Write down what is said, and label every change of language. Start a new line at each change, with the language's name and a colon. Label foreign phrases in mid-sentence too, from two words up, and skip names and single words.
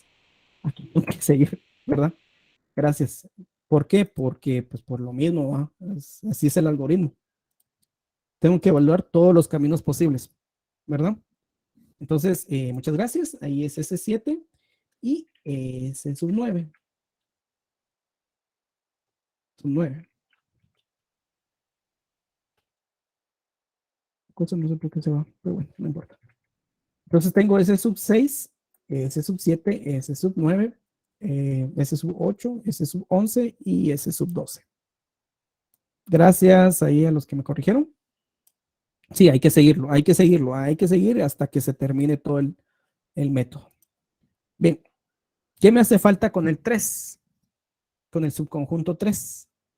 Spanish: Aquí tengo que seguir, ¿verdad? Gracias. ¿Por qué? Porque, pues, por lo mismo, ¿va? Así es el algoritmo. Tengo que evaluar todos los caminos posibles, ¿verdad? Entonces, muchas gracias. Ahí es S7 y S sub 9. Sub 9. Cosa no sé por qué se va, pero bueno, no importa. Entonces tengo S sub 6, S sub 7, S sub 9, S sub 8, S sub 11 y S sub 12. Gracias ahí a los que me corrigieron. Sí, hay que seguirlo, hay que seguirlo, hay que seguir hasta que se termine todo el método. Bien, ¿qué me hace falta con el 3? Con el subconjunto 3.